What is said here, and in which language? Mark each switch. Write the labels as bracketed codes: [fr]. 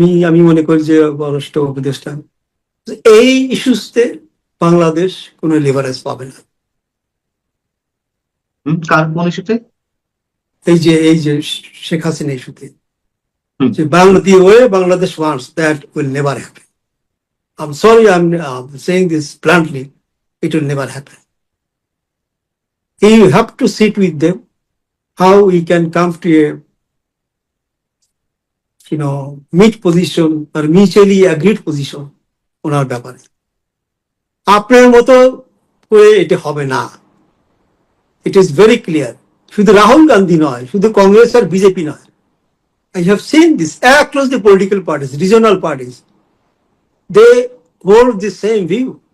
[bn] আমি মনে করি যে পররাষ্ট্র উপদেষ্টা এই ইস্যুতে বাংলাদেশ কোনো লিভারেজ পাবে না। কার কোন ইস্যুতে? এই যে শেখ হাসিনা ইস্যুতে, যে [en] Bangladesh wants, that will never happen. I'm sorry, I'm saying this bluntly, it will never happen. You have to sit with them, how we can come to a meet position or mutually agreed position [bn] ওনার ব্যাপারে। আপনার মতো করে এটা হবে না, [en] It is very clear. [bn] শুধু রাহুল গান্ধী নয়, শুধু কংগ্রেস আর বিজেপি নয়, [en] I have seen this across the political parties, regional parties, they hold the same view.